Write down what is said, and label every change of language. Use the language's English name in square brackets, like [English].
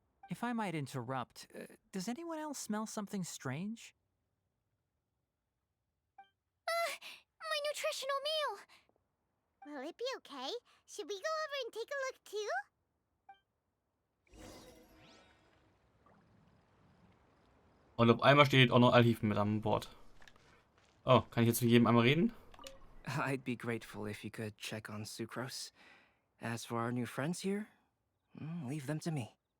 [English] If I might interrupt, does anyone else smell something strange? My nutritional meal! Will it be okay? Should we go over and take a look too? [German] Und auf einmal steht auch noch Alhifen mit an Bord. Oh, kann ich jetzt mit jedem einmal reden? [English] I'd be grateful if you could check on Sucrose. As for our new friends here, leave them to me.